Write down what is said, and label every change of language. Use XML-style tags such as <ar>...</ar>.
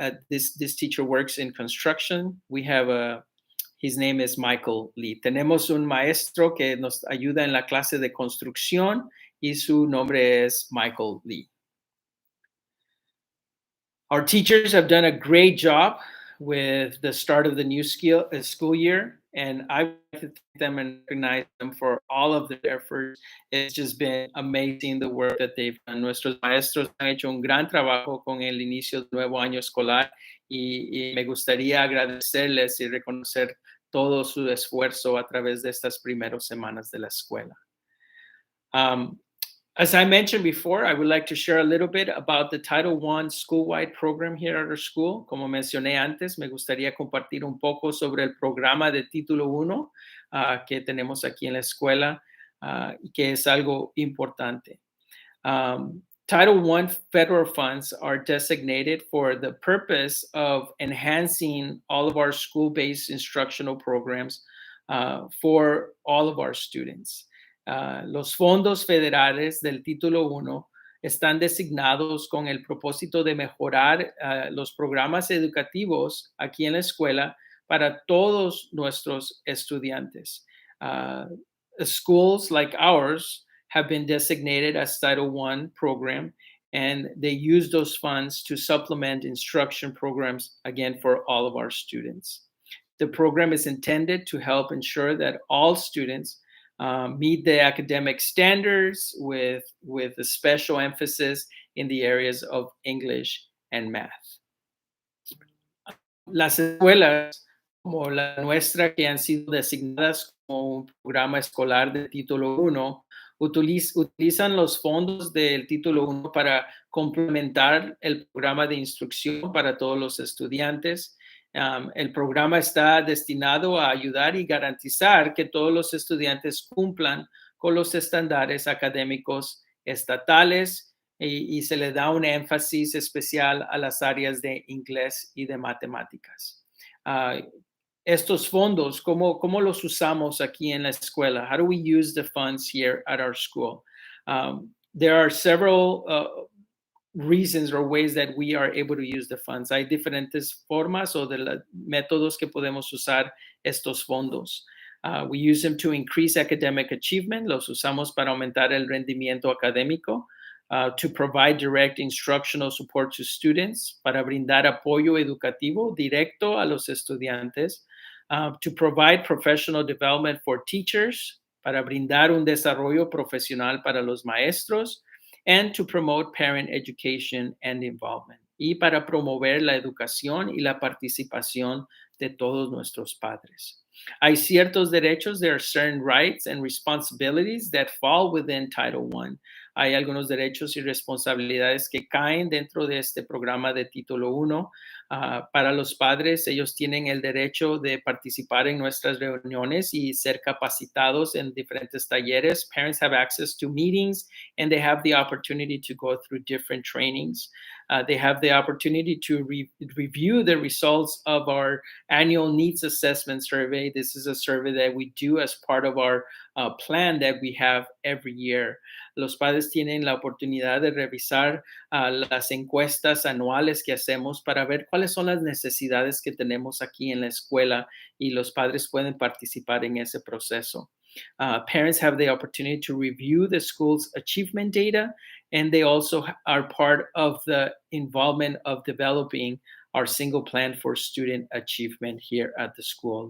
<en>This teacher works in construction. We have his name is Michael Lee.</en> <es>Tenemos un maestro que nos ayuda en la clase de construcción y su nombre es Michael Lee.</es> <en>Our teachers have done a great job with the start of the new school year, and I would like to thank them and recognize them for all of their efforts. It's just been amazing the work that they've done.</en> <es>Nuestros maestros han hecho un gran trabajo con el inicio del nuevo año escolar, y me gustaría agradecerles y reconocer todo su esfuerzo a través de estas primeras semanas de la escuela.</es> <en>As I mentioned before, I would like to share a little bit about the Title I school-wide program here at our school.</en> <es>Como mencioné antes, me gustaría compartir un poco sobre el programa de Título 1 que tenemos aquí en la escuela, y que es algo importante.</es> <en>Title I federal funds are designated for the purpose of enhancing all of our school-based instructional programs for all of our students.</en> <es>Los fondos federales del Título 1 están designados con el propósito de mejorar los programas educativos aquí en la escuela para todos nuestros estudiantes.</es> <en>Schools like ours have been designated as Title I program, and they use those funds to supplement instruction programs, again, for all of our students. The program is intended to help ensure that all students meet the academic standards with a special emphasis in the areas of English and math.</en> <es>Las escuelas como la nuestra, que han sido designadas como un programa escolar de Título 1, utilizan los fondos del Título 1 para complementar el programa de instrucción para todos los estudiantes. El programa está destinado a ayudar y garantizar que todos los estudiantes cumplan con los estándares académicos estatales, y se le da un énfasis especial a las áreas de inglés y de matemáticas. Estos fondos, ¿cómo los usamos aquí en la escuela?</es> <en>How do we use the funds here at our school? There are several reasons or ways that we are able to use the funds.</en> <es>Hay diferentes formas o métodos que podemos usar estos fondos.</es> <en>We use them to increase academic achievement.</en> <es>Los usamos para aumentar el rendimiento académico.</es> <en>To provide direct instructional support to students,</en> <es>para brindar apoyo educativo directo a los estudiantes.</es> <en>To provide professional development for teachers,</en> <es>para brindar un desarrollo profesional para los maestros.</es> <en>And to promote parent education and involvement.</en> <es>y para promover la educación y la participación de todos nuestros padres. Hay ciertos derechos,</es> <en>there are certain rights and responsibilities that fall within Title I.</en> <es>Hay algunos derechos y responsabilidades que caen dentro de este programa de Título 1. Para los padres, ellos tienen el derecho de participar en nuestras reuniones y ser capacitados en diferentes talleres.</es> <en>Parents have access to meetings and they have the opportunity to go through different trainings. They have the opportunity to review the results of our annual needs assessment survey. This is a survey that we do as part of our plan that we have every year.</en> <es>Los padres tienen la oportunidad de revisar las encuestas anuales que hacemos para ver cuáles son las necesidades que tenemos aquí en la escuela y los padres pueden participar en ese proceso.</es> <en>Parents have the opportunity to review the school's achievement data, and they also are part of the involvement of developing our single plan for student achievement here at the school.</en>